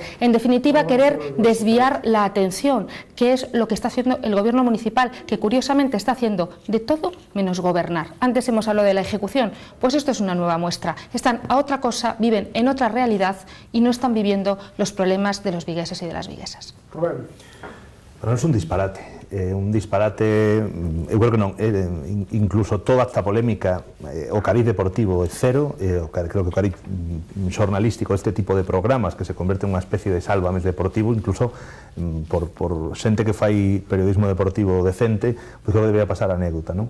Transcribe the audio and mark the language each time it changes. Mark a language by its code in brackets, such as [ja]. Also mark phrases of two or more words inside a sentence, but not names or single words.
[es] En definitiva, querer desviar la atención, que es lo que está haciendo el gobierno municipal, que curiosamente está haciendo de todo menos gobernar. Antes hemos hablado de la ejecución, pues esto es una nueva muestra. Están a otra cosa, viven en otra realidad y no están viviendo los problemas de los vigueses y de las viguesas. [gl] Bueno, [es] es un disparate, [gl] eu creo que non, incluso toda esta polémica, o cariz deportivo é cero, creo que o cariz xornalístico, este tipo de programas que se converte en unha especie de sálvames deportivo, incluso por xente que fai periodismo deportivo decente, pois creo que debería pasar a anécdota, non?